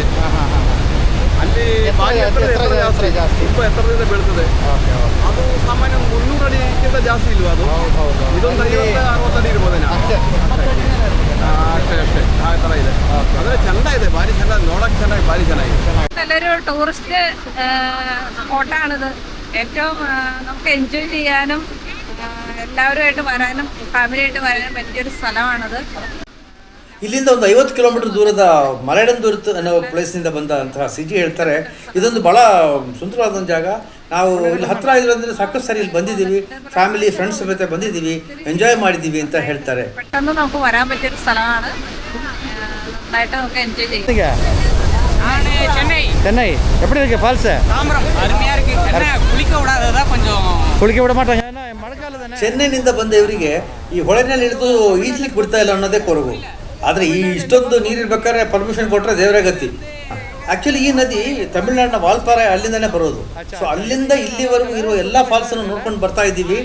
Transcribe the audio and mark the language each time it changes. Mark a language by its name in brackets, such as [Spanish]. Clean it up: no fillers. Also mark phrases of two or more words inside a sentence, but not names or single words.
[Kannada] ಅಲ್ಲಿ ಭಾರಿ ಜಾಸ್ತಿ ತುಂಬ ಎತ್ತರದಿಂದ ಬೀಳ್ತದೆ. ಅದು ಸಾಮಾನ್ಯ 300 ಅಡಿಗಿಂತ ಜಾಸ್ತಿ ಇಲ್ವಾ ಅದು? ಇದೊಂದು 50-60 ಅಡಿ ಇರ್ಬೋದೇನ? ಅಷ್ಟೇ ಆ ಥರ ಇದೆ. ಆದರೆ ಚಂದ ಇದೆ, ಭಾರಿ ಚಂದ, ನೋಡಕ್ಕೆ ಚೆನ್ನಾಗಿ ಭಾರಿ ಚೆನ್ನಾಗಿದೆ. [Malayalam] നല്ലൊരു ടൂറിസ്റ്റ് സ്പോട്ടാണിത്. ഏറ്റവും നമുക്ക് എൻജോയ് ചെയ്യാനും എല്ലാവരുമായിട്ട് വരാനും ഫാമിലിയായിട്ട് വരാനും പറ്റിയൊരു സ്ഥലമാണിത്. [Kannada] ಇಲ್ಲಿಂದ ಒಂದು 50 ಕಿಲೋಮೀಟರ್ ದೂರದ ಮಲೆಡಂದೂರು ಅನ್ನೋ ಪ್ಲೇಸ್ನಿಂದ ಬಂದಂತಹ ಸಿಜಿ ಹೇಳ್ತಾರೆ ಇದೊಂದು ಭಾಳ ಸುಂದರವಾದ ಜಾಗ. ನಾವು ಇಲ್ಲಿ ಹತ್ತಿರ ಇರೋದ್ರಿಂದ ಸಾಕಷ್ಟು ಸರಿ ಇಲ್ಲಿ ಬಂದಿದ್ದೀವಿ, [English] family friends [Kannada] ಸಮೇತ ಬಂದಿದ್ದೀವಿ, ಎಂಜಾಯ್ ಮಾಡಿದ್ದೀವಿ ಅಂತ ಹೇಳ್ತಾರೆ. [Malayalam] പെട്ടെന്ന് നമുക്ക് വരാൻ പറ്റിയൊരു സ്ഥലമാണ്. നന്നായിട്ട് നമുക്ക് എൻജോയ് ചെയ്യാം. [Tamil] சென்னை எப்படி இருக்கு ஃபால்ஸ்? அருமையா இருக்கு. குளிக்க விடாததா கொஞ்சம் குளிக்க விட [Kannada] ಮಾಟ. ಮಳೆಗಾಲ ತಾನೆ. ಚೆನ್ನೈನಿಂದ ಬಂದ ಇವರಿಗೆ ಈ ಹೊಳೆನಲ್ಲಿ ಇಳಿದು ಈಜ್ಲಿಕ್ಕೆ ಬಿಡ್ತಾ ಇಲ್ಲ ಅನ್ನೋದೇ ಕೊರಗು. ಆದರೆ ಈ ಇಷ್ಟೊಂದು ನೀರಿರ್ಬೇಕಾದ್ರೆ ಪರ್ಮಿಷನ್ ಕೊಟ್ಟರೆ ದೇವರೇ ಗತಿ. ಆ್ಯಕ್ಚುಲಿ ಈ ನದಿ ತಮಿಳ್ನಾಡಿನ ವಾಲ್ಪಾರೆ ಅಲ್ಲಿಂದನೇ ಬರೋದು. ಸೊ ಅಲ್ಲಿಂದ ಇಲ್ಲಿವರೆಗೂ ಇರುವ ಎಲ್ಲ ಫಾಲ್ಸನ್ನು ನೋಡ್ಕೊಂಡು ಬರ್ತಾ ಇದ್ದೀವಿ.